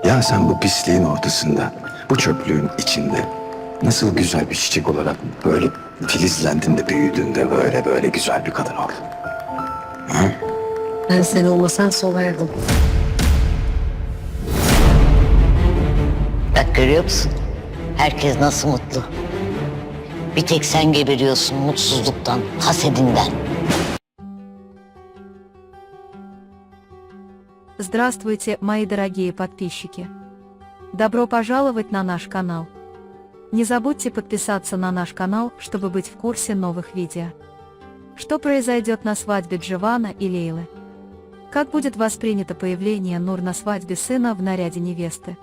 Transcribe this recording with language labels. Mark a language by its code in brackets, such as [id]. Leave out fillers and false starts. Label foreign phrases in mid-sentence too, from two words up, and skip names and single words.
[tr] Ya sen bu pisliğin ortasında, bu çöplüğün içinde nasıl güzel bir çiçek olarak böyle filizlendin de büyüdün de böyle güzel bir kadın oldun. Ha? Ben sen olmasan solardım. Bak görüyor musun? Herkes nasıl mutlu. Bir tek sen geberiyorsun mutsuzluktan, hasedinden. [ru] Здравствуйте, мои дорогие подписчики! Добро пожаловать на наш канал. Не забудьте подписаться на наш канал, чтобы быть в курсе новых видео. Что произойдет на свадьбе Дживана и Лейлы? Как будет воспринято появление Нур на свадьбе сына в наряде невесты?